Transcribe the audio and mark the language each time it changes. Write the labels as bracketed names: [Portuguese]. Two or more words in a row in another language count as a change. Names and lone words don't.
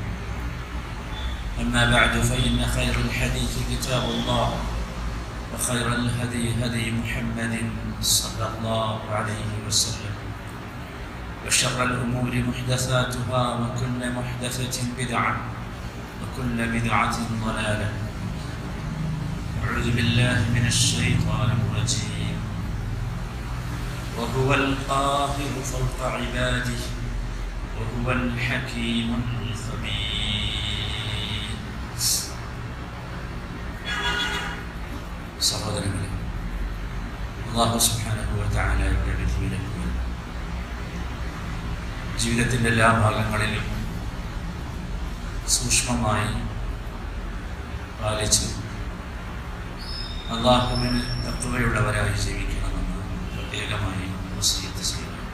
[Arabic] أما بعد فإن خير الحديث كتاب الله وخير الهدي هدي محمد صلى الله عليه وسلم وشر الأمور محدثاتها وكل محدثة بدعة وكل بدعة ضلالة. أعوذ بالله من الشيطان الرجيم. وهو القاهر فوق عباده وهو الحكيم الخبير. [Malayalam] സഹോദരങ്ങളെ, [Arabic] الله سبحانه وتعالى [Malayalam] വിധിവിലക്കുകൾ ജീവിതത്തിൻ്റെ എല്ലാ ഭാഗങ്ങളിലും സൂക്ഷ്മമായി പാലിച്ച് അല്ലാഹുവിന് തഖ്വയുള്ളവരായി ജീവിക്കണമെന്ന് പ്രത്യേകമായി വസിയത്ത് ചെയ്യുന്നു.